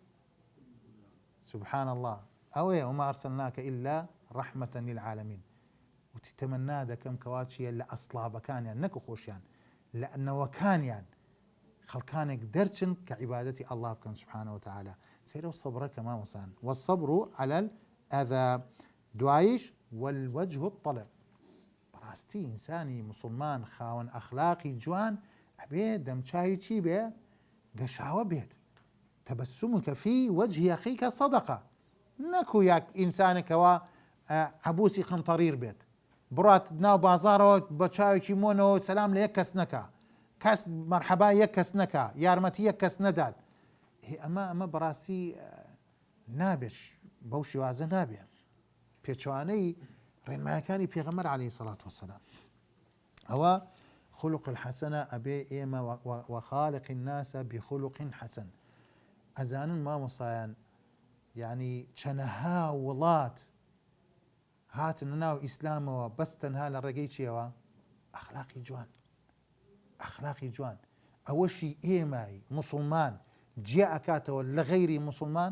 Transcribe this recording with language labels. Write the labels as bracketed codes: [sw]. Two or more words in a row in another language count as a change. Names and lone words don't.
[ckb] سبحان الله ئەوەیە [ar] وما ئەرسەلناکە ئیلا ڕەحمەتەن للعالەمین [ckb] وتی تەمەنا دەکەم کەوا چیە لە ئەسڵابەکانیان نەکو خۆشیان لە نەوەکانیان خەڵکانێک دەرچن کە عیبادەتی ئەڵڵا بکەن [ar] سبحانه وتعالى [ckb] سەیرە و سەبرەکە مامۆسان [ar] والصبر على الأذى [ckb] دوایش [ar] والوجه الطلق [ckb] بەڕاستی ئینسانی موسڵمان خاوەن ئەخلاقی جوان ئەبێ دەمچاوی چی بێ گەشاوە بێت [ar] تەبەسمك في وجه أخيك صدقة [ckb] نەکو یاک ئینسانێکەوە عەبوسی قەنتەڕیر بێت بڕات ناو بازاڕەوە بە چاوێکی مۆنەوە سەلام لە یەک کەس نەکا کەس مەرحەبا یەک کەس نەکا یارمەتی یەک کەس نەدات ئەمە بەڕاستی نابێت بەو شێوازە نابێت پێچوانەی ڕێنمایەکانی پێغەمبەر [ar] عەلەیهی سەڵات وەسەلام [ckb] ئەوە [ar] خلق الحەسەنە [ckb] ئەبێ ئێمە [ar] وخالق الناس بخلق حەسەن [ckb] ئەزانن مامۆسایان یعنی چەنەها وڵات هاتن ناو ئیسلامەوە بەس تەنها لە ڕێگەی چیەوە ئەخلاقی جوان ئەخلاقی جوان ئەوەشی ئێمەی موسڵمان جیا ئەکاتەوە لە غەیری موسڵمان